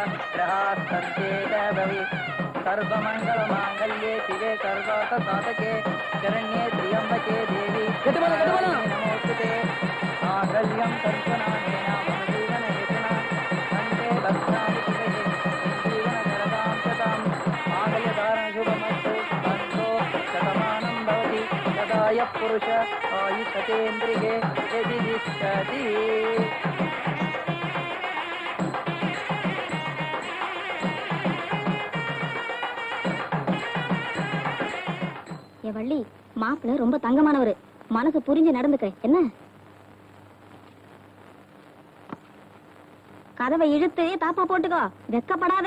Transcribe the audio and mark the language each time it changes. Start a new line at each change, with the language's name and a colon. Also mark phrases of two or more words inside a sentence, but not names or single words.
Sanskrit: सर्वमंगलमांगल्ये शिवे सर्वार्थसाधके शरण्ये त्र्यंबके देवी नमोस्तुते मांगल्यं तन्तुनानेन मम जीवनहेतुना वन्दे भद्राणि शिवे जीवनकरदां शतं मांगल्यधारणशुभमस्तु बन्धो शतमानं भवति तदाय पुरुष आयुषतेन्द्रिये यदि तिष्ठति.
Tamil: வள்ளி, மாப்பிள்ள ரொம்ப தங்கமானவரு. மனசு புரிஞ்சு நடந்துக்க. என்ன கதவை இழுத்து தாப்பா போட்டுக்கோ, வெக்கப்படாத.